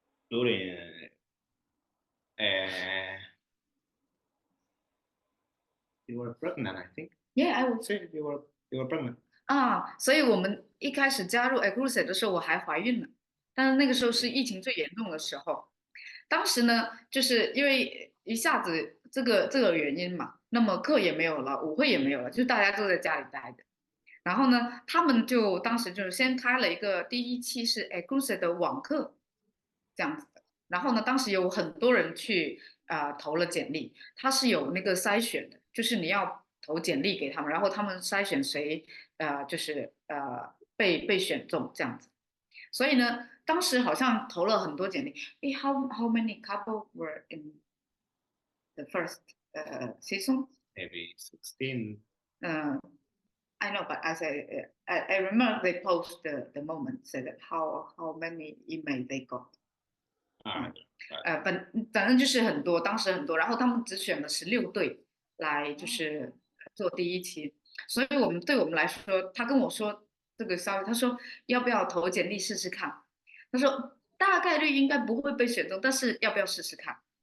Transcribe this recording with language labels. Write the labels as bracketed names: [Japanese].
[English] During you were pregnant, I think. Yeah, I was. See, you were pregnant. [Chinese] 所以我们一开始加入 Crusade 的时候，我还怀孕了，但是那个时候是疫情最严重的时候。当时呢，就是因为一下子这个原因嘛，那么课也没有了，舞会也没有了，就大家都在家里待着。然后呢，他们就当时就是先开了一个第一期是 Exclusive 的网课这样子的。然后呢，当时有很多人去投了简历，他是有那个筛选的，就是你要投简历给他们，然后他们筛选谁就是被选中这样子。所以呢，当时好像投了很多简历。诶， [English] how many couple were in the first season? Maybe 16. Uh, I know, but as I remember they post the moment said that how many email they got. Ah, [Chinese] 反正就是很多，当时很多，然后他们只选了16对来就是做第一期，所以对我们来说，他跟我说这个消息，他说要不要投简历试试看？他说大概率应该不会被选中，但是要不要试试看？